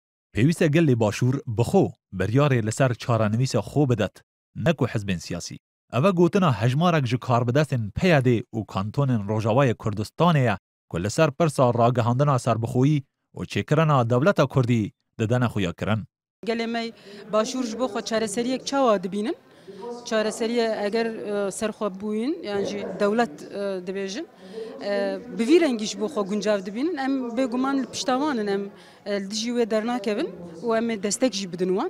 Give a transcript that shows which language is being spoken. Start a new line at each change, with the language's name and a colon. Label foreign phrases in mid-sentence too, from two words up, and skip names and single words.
Kurdish: پێویستە گەلێ باشوور بخۆ بەریارێ لەسەر چارەنویسە خۆ بدەت نەک و حزبên سیاسî. Ev gotina hejmarek ji karbidestên peyadê û kantonên Rojavayê Kurdistanê ye ku li ser pirsa ragihandina serbixwî û çêkirina dewleta Kurdî didane xuyakirin. Gelê me başûr ji bo xwe çareseriyek çawa dibînin? Çareseriye eger serxwe bûyîn yan jî dewlet dibêjin bi vî rengî ji bo xwe guncav dibînin em bêguman li piştawanin em li dijî wê dernakevin û em ê destek jî bidin wan.